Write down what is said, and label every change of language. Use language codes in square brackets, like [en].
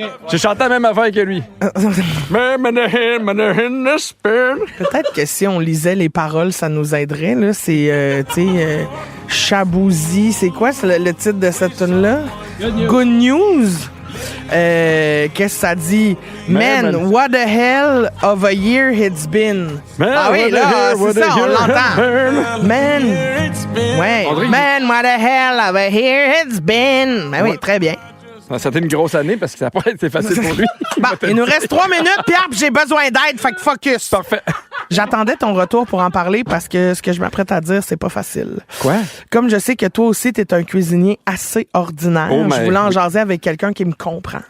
[fr] J'ai chanté la même affaire que lui. Peut-être que si on lisait les paroles, ça nous aiderait. Là. C'est, Chabouzy. C'est quoi le titre de cette tune-là? Good News. Qu'est-ce que ça dit? [en] Man, what the hell of a year it's been. [fr] Ah oui, là, c'est ça, on l'entend. Man, ouais. [en] Man, what the hell of a year it's been. [fr] Ben oui, très bien. Ça a été une grosse année parce que ça n'a pas été facile pour lui. Bon, il nous reste 3 minutes, Pierre, puis j'ai besoin d'aide, fait que focus. Parfait. J'attendais ton retour pour en parler parce que ce que je m'apprête à dire, c'est pas facile. Quoi? Comme je sais que toi aussi, t'es un cuisinier assez ordinaire, Oh, je voulais en jaser avec quelqu'un qui me comprend.